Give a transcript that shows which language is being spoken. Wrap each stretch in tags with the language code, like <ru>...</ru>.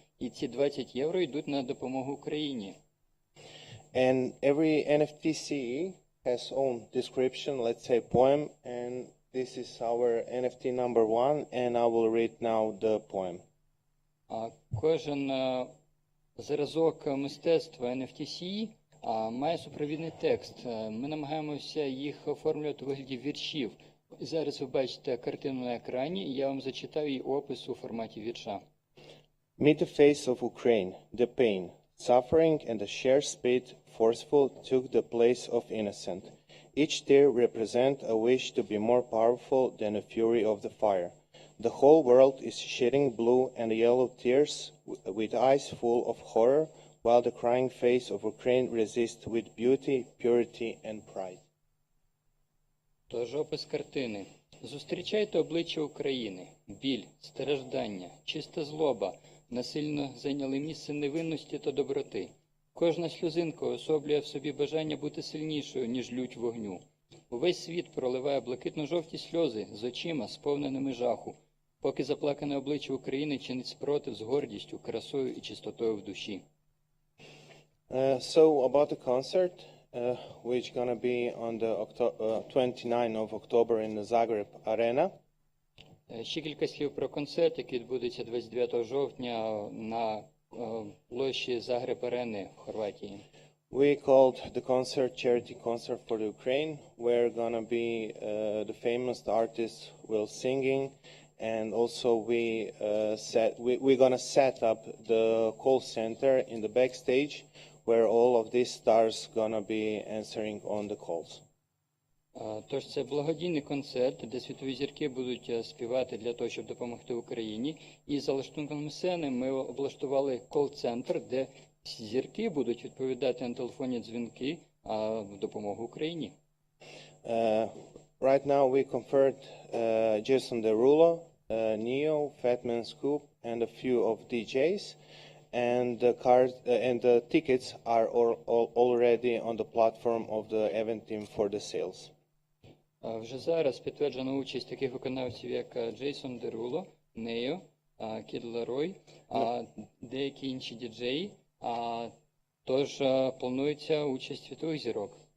<uk>І ці 20 євро йдуть на допомогу Україні.</uk> <en>And every NFT CE has own description, let's say poem, and this is our NFT number 1, and I will read now the poem.</en> <uk>Кожен зразок мистецтва NFT має супровідний текст. Ми намагаємося їх оформлювати у вигляді віршів. Зараз ви бачите картину на екрані, і я вам зачитаю її опис у форматі вірша.</uk> <en>Meet the face of Ukraine, the pain, suffering and the sheer speed forceful took the place of innocent. Each tear represent a wish to be more powerful than the fury of the fire. The whole world is shedding blue and yellow tears with eyes full of horror, while the crying face of Ukraine resists with beauty, purity and pride.</en> <uk>Тож опис картини. Зустрічайте обличчя України. Біль, страждання, чиста злоба насильно зайняли місце невинності та доброти. Кожна сльозинка особлює в собі бажання бути сильнішою, ніж лють вогню. Увесь світ проливає блакитно-жовті сльози з очима, сповненими жаху, поки заплакане обличчя України чинить спротив з гордістю, красою і чистотою в душі.</uk> <en>So about the concert, which gonna be on the 29th of October in the Zagreb Arena.</en> <uk>Ще кілька слів про концерт, який відбудеться 29 жовтня на площі Загреб-арени в Хорватії.</uk> <en>We called the concert Charity Concert for the Ukraine, where gonna be the famous artists will singing, and also we're gonna set up the call center in the backstage, where all of these stars gonna be answering on the calls.</en> <uk>Тож це благодійний концерт, де світові зірки будуть співати для того, щоб допомогти Україні. І за лаштунком сцени ми облаштували кол-центр, де зірки будуть відповідати на телефонні дзвінки в допомогу Україні.</uk> <en>Right now we conferred Jason Derulo, Neo, Fatman Scoop, and a few of DJs. And the tickets are already on the platform of the event team for the sales.</en> <uk>Вже зараз підтверджена участь таких виконавців, як Джейсон Деруло, Нео, Кід Лерой, деякі інші діджеї. Тож планується участь світових зірок.</uk>